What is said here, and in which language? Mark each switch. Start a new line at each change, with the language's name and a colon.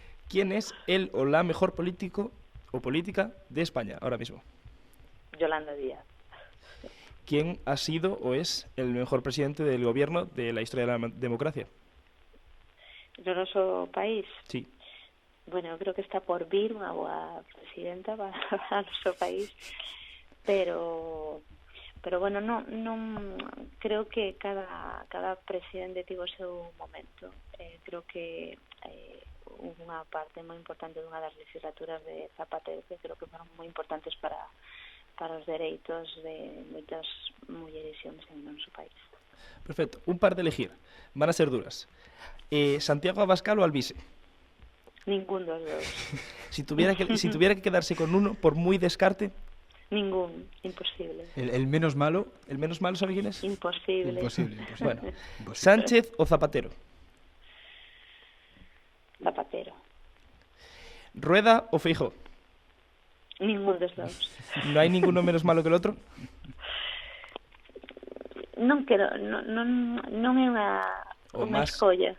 Spanish: ¿Quién es el o la mejor político o política de España ahora mismo? Yolanda Díaz. ¿Quién ha sido o es el mejor presidente del gobierno de la historia de la democracia?
Galician: ¿De noso país?
Spanish: Sí.
Galician: Bueno, eu creo que está por vir unha boa presidenta para o noso país, pero bueno, non creo que cada presidente tivo o seu momento. Creo que unha parte moi importante dunha das legislaturas de Zapatero, que creo que foron moi importantes para os dereitos de moitas mulleres e homes en o noso país.
Spanish: Perfecto. Un par de elegir. Van a ser duras. ¿Santiago Abascal o Alvise?
Galician: Ningún dos dous.
Spanish: Si tuviera que quedarse con uno, por muy descarte,
Galician: Ningún, imposible.
Spanish: El menos malo. ¿el menos malo sabe quién es? Imposible. Imposible. Bueno, ¿Sánchez o Zapatero? Zapatero. ¿Rueda o Feijóo?
Galician: Ningún dos dous.
Spanish: ¿No hay ninguno menos malo que el otro?
Galician: Non quero, non é unha escolla.